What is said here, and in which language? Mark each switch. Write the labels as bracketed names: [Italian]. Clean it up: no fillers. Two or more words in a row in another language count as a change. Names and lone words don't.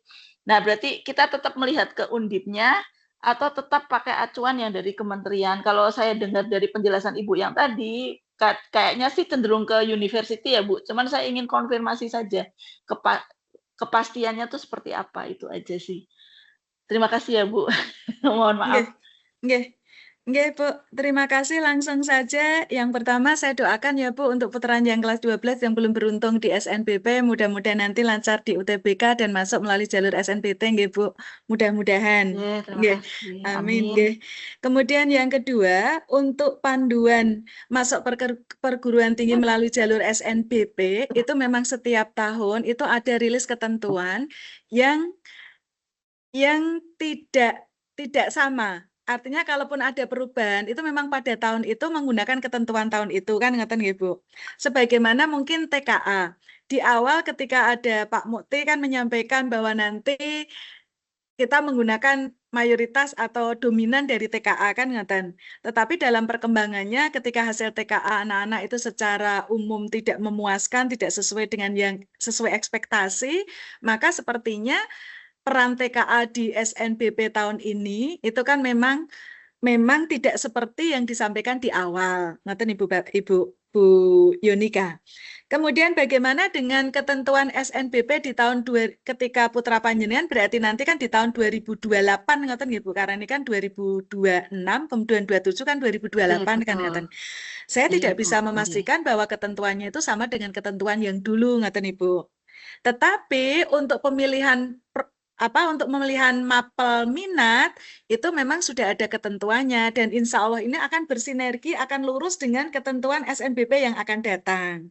[Indonesian] Nah, berarti kita tetap melihat ke Undipnya atau tetap pakai acuan yang dari kementerian. Kalau saya dengar dari penjelasan Ibu yang tadi, kayaknya sih cenderung ke university ya Bu. Cuman saya ingin konfirmasi saja kepastiannya tuh seperti apa, itu aja sih. Terima kasih ya Bu. Mohon maaf. [Javanese] Nggih. Nggih, Bu. [Indonesian] Terima kasih langsung saja. Yang pertama saya doakan ya Bu untuk putranya yang kelas 12 yang belum beruntung di SNBP, mudah-mudahan nanti lancar di UTBK dan masuk melalui jalur SNBT nggih Bu. Mudah-mudahan. Terima kasih. Amin nggih. Kemudian yang kedua, untuk panduan masuk perguruan tinggi melalui jalur SNBP itu memang setiap tahun itu ada rilis ketentuan yang tidak sama. Artinya kalaupun ada perubahan itu memang pada tahun itu menggunakan ketentuan tahun itu kan [Javanese] ngeten nggih [Indonesian] Bu. Sebagaimana mungkin TKA. Di awal ketika ada Pak Mukti kan menyampaikan bahwa nanti kita menggunakan mayoritas atau dominan dari TKA kan ngeten. Tetapi dalam perkembangannya ketika hasil TKA anak-anak itu secara umum tidak memuaskan, tidak sesuai dengan yang sesuai ekspektasi, maka sepertinya peran TKA di SNBP tahun ini itu kan memang tidak seperti yang disampaikan di awal. Ngaten Ibu Bu Yonika. Kemudian bagaimana dengan ketentuan SNBP di tahun ketika putra panjenengan berarti nanti kan di tahun 2028 [Javanese] ngoten nggih [Indonesian] Bu, karena ini kan 2026 kemudian 27 kan 2028 kan ngoten. Saya tidak bisa memastikan bahwa ketentuannya itu sama dengan ketentuan yang dulu ngoten Ibu. Tetapi untuk pemilihan untuk pemilihan mapel minat itu memang sudah ada ketentuannya dan [Arabic] إن شاء الله [Indonesian] ini akan bersinergi, akan lurus dengan ketentuan SNBP yang akan datang.